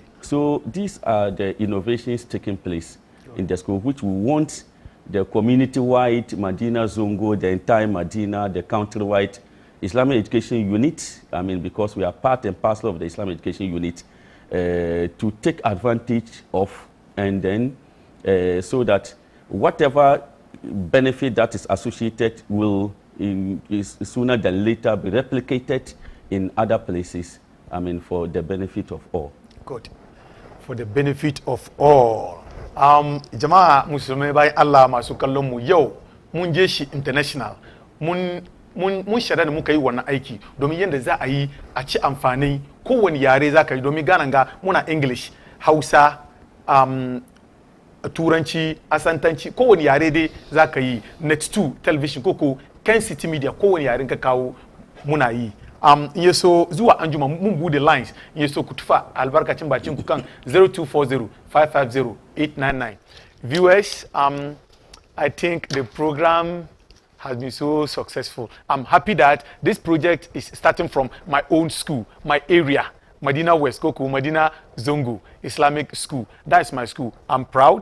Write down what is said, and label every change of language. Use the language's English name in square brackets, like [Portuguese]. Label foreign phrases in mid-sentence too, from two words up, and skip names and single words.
[English] So these are the innovations taking place in the school, which we want the community-wide Medina Zongo, the entire Medina, the country-wide Islamic Education Unit, I mean, because we are part and parcel of the Islamic Education Unit, to take advantage of, and then so that whatever benefit that is associated will sooner than later be replicated in other places, I mean, for the benefit of all. Good. For the benefit of all. [Hausa] Jama'a musulmai bayan Allah masu kallon mu yau mun je shi international mun shirya da muka yi wannan aiki domin yadda za a yi a ci amfani kowane yare za ka yi, domin ganan ga muna English, Hausa, Turanci, Asantanci, kowane yare dai za ka yi. Next 2 television koko Kencity Media, kowane yaren ka kawo muna yi. In yaso zuwa anjuma mun bude lines, in yaso ku tufa albarkacin bacin ku kan 0240-550-899. [English] Viewers, I think the program has been so successful. I'm happy that this project is starting from my own school, my area, Medina West Koko, Medina Zongo Islamic School. That's my school. I'm proud.